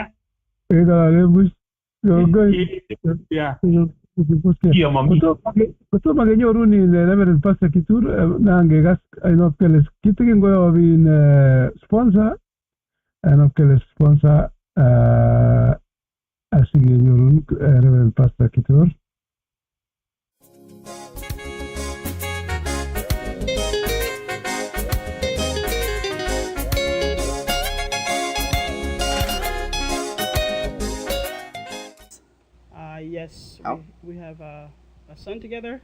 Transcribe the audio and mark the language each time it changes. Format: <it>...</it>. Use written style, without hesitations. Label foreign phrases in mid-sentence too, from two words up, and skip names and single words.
<kln>ng'olole buch kongoi kotomo kenyorun Reverend Pastor Kitur nangekas ainot kele kitikin koyobin sponsor ainot kele sponsor asikenyorun Reverend Pastor Kitur.</kln> <en>Yes, we have a son together.</en>